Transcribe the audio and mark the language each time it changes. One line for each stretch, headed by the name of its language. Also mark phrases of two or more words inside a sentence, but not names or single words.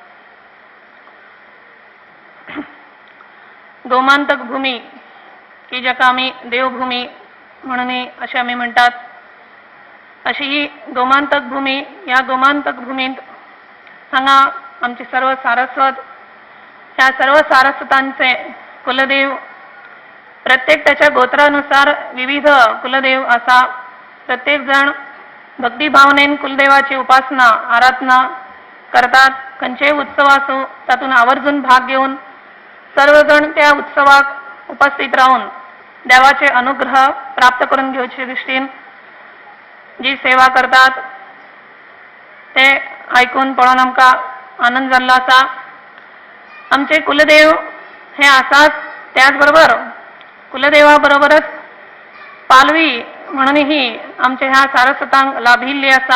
Konkani: गोमांतक भूमी की ज्याका आम्ही देवभूमी म्हणून असे आम्ही म्हणतात, अशी ही गोमांतक भूमी, या गोमांतक भूमीत हांगा आमचे सर्व सारस्वत, ह्या सर्व सारस्वतांचे कुलदेव प्रत्येक त्याच्या गोत्रानुसार विविध कुलदेव असा. प्रत्येक जण भक्तिभावनेन कुलदेवाची उपासना आराधना करतात. खंयचे उत्सव असो तातून आवर्जून भाग घेऊन सर्वजण त्या उत्सवाक उपस्थित राहून देवाचे अनुग्रह प्राप्त करून घेवचे दृष्टीन जी सेवा करतात ते ऐकून पळोवन आमकां आनंद जाल्लो आसा. आमचे कुलदेव हे आसात, त्याचबरोबर कुलदेवा बरोबरच पालवी म्हणून ही आमच्या ह्या सारस्वतांक लाभिल्ली आसा.